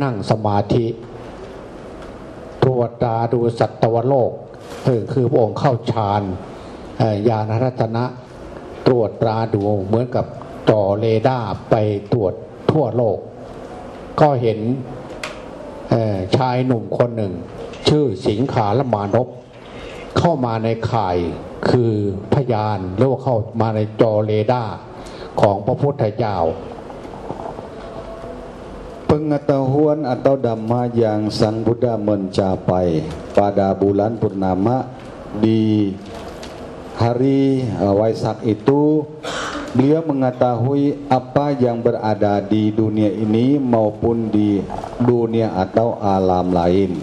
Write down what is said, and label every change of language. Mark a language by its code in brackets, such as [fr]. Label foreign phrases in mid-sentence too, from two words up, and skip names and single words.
[th] นั่งสมาธิตรวจตาดูสัตวโลกคือพระองค์เข้าฌานญาณทัศนะตรวจตราดูเหมือนกับจ่อเรดาร์ไปตรวจทั่วโลกก็เห็นชายหนุ่มคนหนึ่งชื่อสิงขารมานพเข้ามาในข่ายคือพยานหรือว่าเข้ามาในจอเรดาร์ของพระพุทธเจ้า [id] Pengetahuan atau dhamma yang Sang Buddha mencapai pada bulan purnama di hari Waisak itu, beliau mengetahui apa yang berada di dunia ini maupun di dunia atau alam lain.